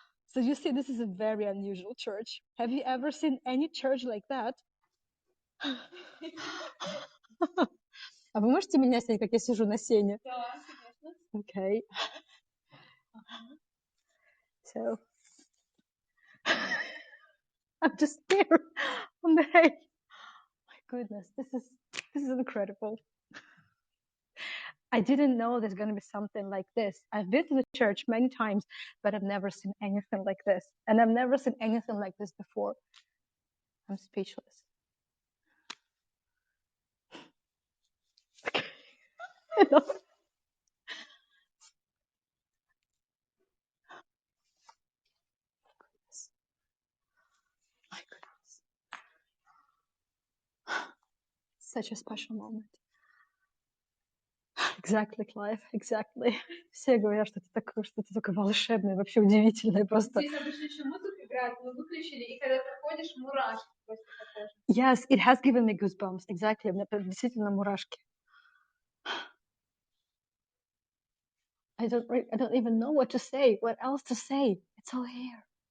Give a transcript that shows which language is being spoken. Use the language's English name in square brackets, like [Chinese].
[English] So you see, this is a very unusual church. Have you ever seen any church like that? [Russian] А вы можете меня снять, как я сижу на сене? Да, конечно. [English] Okay. So I'm just here on the hay. My goodness, this is incredible. I didn't know there's going to be something like this. I've been to the church many times, but I've never seen anything like this. And I've never seen anything like this before. I'm speechless. My goodness. Such a special moment. Exactly, Clive, exactly. [Russian] Все говорят, что это такое, что-то такое волшебное, вообще удивительное просто. Здесь обычно еще музыка играет, мы выключили, и когда проходишь, мурашки просто по коже. [English] Yes, it has given me goosebumps. Exactly, [Russian] у меня действительно мурашки. [English] I don't even know what to say, what else to say. It's all here.